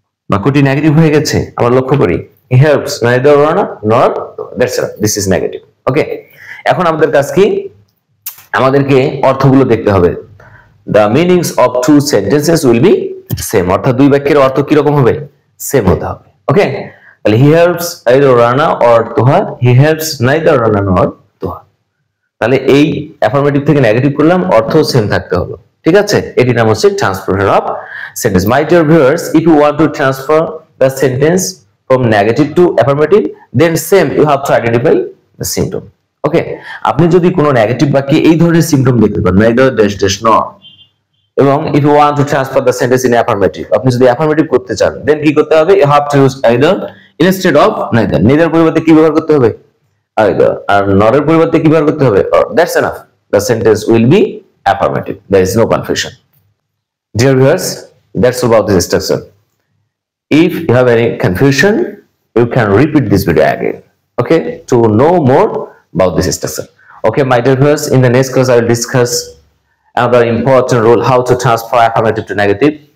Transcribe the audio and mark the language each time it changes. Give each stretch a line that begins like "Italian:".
Bangla: বাক্যটি নেগেটিভ হয়ে গেছে, আমরা লক্ষ্য করি।
English: He helps neither Rana nor that's it. This is negative.
Bangla: Okay, এখন আমাদের কাজ কি? আমাদেরকে অর্থগুলো দেখতে হবে।
English: The meanings of two sentences will be same.
Bangla: অর্থাৎ দুই বাক্যের অর্থ কি রকম হবে? সেম হতে হবে।
English: Okay, তাহলে he helps either Rana or Tuha. He helps neither Rana nor Tuha.
Bangla: তাহলে এই অ্যাফার্মেটিভ থেকে নেগেটিভ করলাম, অর্থ সেম থাকতে হলো। ঠিক আছে, এটি নাম হচ্ছে transfer of sentence.
English: My dear viewers, if you want to transfer the sentence from negative to affirmative, then same you have to identify the symptom.
Bangla: Okay, আপনি যদি কোনো নেগেটিভ বাক্যে এই ধরনের সিম্পটম দেখতে পান,
English: neither dash dash nor, এবং if you want to transfer the sentence in affirmative,
Bangla: আপনি যদি affirmative করতে চান
English: then
Bangla: কি করতে হবে?
English: You have to use either instead of neither.
Bangla: neither পরিবর্তে কি ব্যবহার করতে হবে? either. আর not এর পরিবর্তে কি ব্যবহার করতে হবে?
English: or. That's enough. The sentence will be affirmative. There is no confusion. Dear viewers, that's all about this structure. If you have any confusion, you can repeat this video again, okay, to know more about this structure. Okay, my dear viewers, in the next class I will discuss another important rule, how to transfer affirmative to negative.